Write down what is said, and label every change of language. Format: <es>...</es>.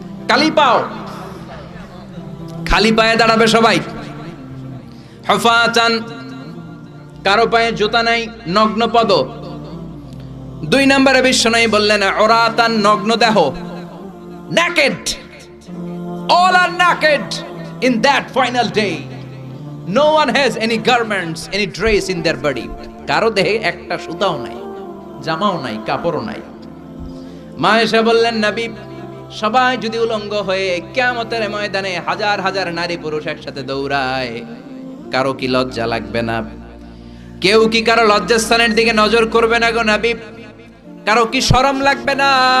<bn>কালি পাও। খালি পায়ে দাঁড়াবে সবাই। হুফাতান, কারো পায়ে জুতা নাই, নগ্ন পদ। 2 নম্বরে বিশ্বনবী বললেন, উরাতান, নগ্ন দেহ, naked.</bn> <en>All are naked in that final day. No one has any garments, any dress in their body.</en> <bn>কারো দেহে একটা সুতাও নাই, জামাও নাই, কাপড়ও নাই। মা আয়েশা বললেন, নবী, সবাই যদি উলঙ্গ হয়ে কিয়ামতের ময়দানে হাজার হাজার নারী পুরুষ একসাথে দৌড়ায়, কারো কি লজ্জা লাগবে না? কেউ কি কারো লজ্জাস্থানের দিকে নজর করবে না গো নবী? কারো কি শরম লাগবে না?</bn>